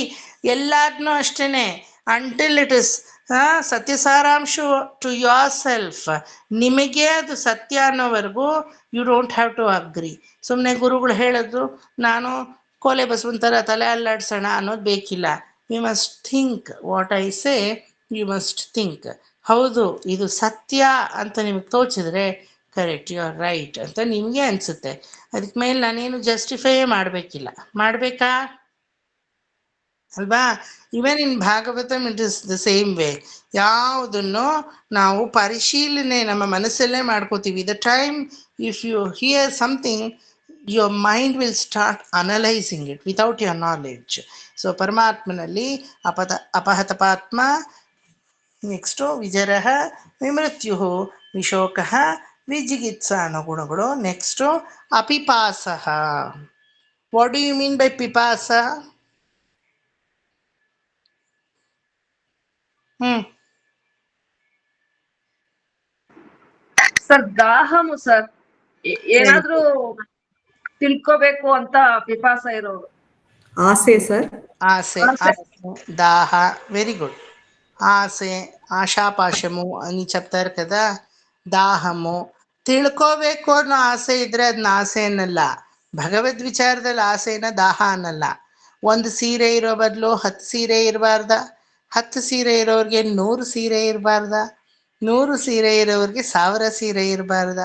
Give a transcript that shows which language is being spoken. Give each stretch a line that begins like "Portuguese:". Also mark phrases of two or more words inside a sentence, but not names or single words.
Kannada: ಎಲ್ಲಾದ್ನೂ ಅಷ್ಟೇನೆ,
English: until it is
Kannada: ಸತ್ಯ ಸಾರಾಂಶ
English: to your self,
Kannada: ನಿಮಗೆ ಅದು ಸತ್ಯ ಅನ್ನೋವರೆಗೂ
English: you don't have to agree.
Kannada: ಸುಮ್ಮನೆ ಗುರುಗಳು ಹೇಳಿದ್ರು ನಾನು ಕೋಲೆ ಬಸವಂತರ ತಲೆ ಅಲ್ಲಾಡ್ಸೋಣ ಅನ್ನೋದು ಬೇಕಿಲ್ಲ.
English: you must think what I say, you must think.
Kannada: ಹೌದು, ಇದು ಸತ್ಯ ಅಂತ ನಿಮಗೆ ತೋಚಿದ್ರೆ ಕರೆಕ್ಟ್,
English: you are right
Kannada: ಅಂತ ನಿಮಗೆ ಅನಿಸುತ್ತೆ. ಅದಕ್ಕೆ ಮೇಲೆ ನಾನೇನು ಜಸ್ಟಿಫೈ ಮಾಡಬೇಕಿಲ್ಲ. ಮಾಡಬೇಕಾ ಅಲ್ವಾ?
English: even in Bhagavatam it is the same way.
Kannada: ಯಾವುದನ್ನು ನಾವು ಪರಿಶೀಲನೆ ನಮ್ಮ ಮನಸ್ಸಲ್ಲೇ ಮಾಡ್ಕೋತೀವಿ.
English: the time if you hear something, your mind will start analyzing it without your knowledge.
Kannada: So ಪರಮಾತ್ಮನಲ್ಲಿ ಅಪಹತಪಾತ್ಮ, ನೆಕ್ಸ್ಟು
Sanskrit: ವಿಜರಃ, ವಿಮೃತ್ಯು, ವಿಶೋಕಃ, ವಿಜಿಗಿತ್ಸ
Kannada: ಅನ್ನೋ ಗುಣಗಳು.
English: ನೆಕ್ಸ್ಟು ಅಪಿಪಾಸಃ. what do you mean by pipasa?
Kannada: ಸರ್ ದಾಹಮು ಸರ್, ಏನಾದ್ರೂ ತಿಳ್ಕೋಬೇಕು ಅಂತ ಪಿಪಾಸ ಇರೋರು. ಆಸೆ ಸರ್. ಆಸೆ,
Telugu: దాహ.
English: very good.
Telugu: ఆసೆ, ఆశాపాశము అని చెప్తారు కదా. దాహము,
Kannada: ತಿಳ್ಕೋಬೇಕು ಅನ್ನೋ ಆಸೆ ಇದ್ರೆ ಅದನ್ನ ಆಸೆ ಅನ್ನಲ್ಲ. ಭಗವದ್ ವಿಚಾರದಲ್ಲಿ ಆಸೆನ ದಾಹ ಅನ್ನಲ್ಲ. ಒಂದು ಸೀರೆ ಇರೋ ಬದಲು 10 ಸೀರೆ ಇರಬಾರ್ದ? 10 ಸೀರೆ ಇರೋರಿಗೆ 100 ಸೀರೆ ಇರಬಾರ್ದ? 100 ಸೀರೆ ಇರೋರಿಗೆ 1000 ಸೀರೆ ಇರಬಾರ್ದ?